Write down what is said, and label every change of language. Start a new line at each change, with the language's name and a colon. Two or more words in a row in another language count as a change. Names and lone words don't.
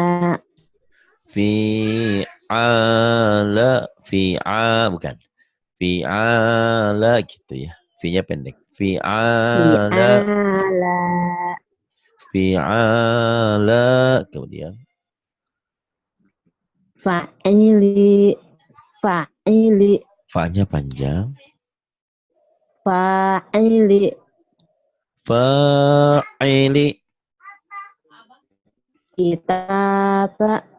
Indonesian: Fi'ala. Bukan. Fi'ala gitu, ya. Fi-nya pendek. Fi'ala. fi'ala Fi'ala. Kemudian.
Arabic: فاعل فاعل
Indonesian: Fa-nya panjang. fa'ili Fa'ili. kitaba